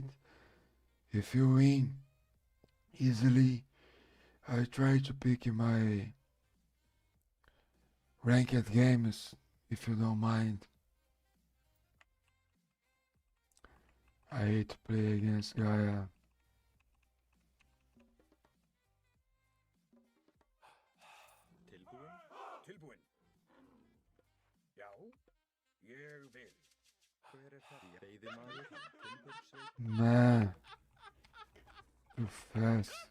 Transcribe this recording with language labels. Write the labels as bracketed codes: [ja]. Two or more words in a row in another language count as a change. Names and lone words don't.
[en] If you win easily, I try to pick my ranked games, if you don't mind. I hate to play against Gaia. [is] Tilbúin. Já, ég vil. Hver er það? Veiðimaður, timbursveit. [en] Man, too fast.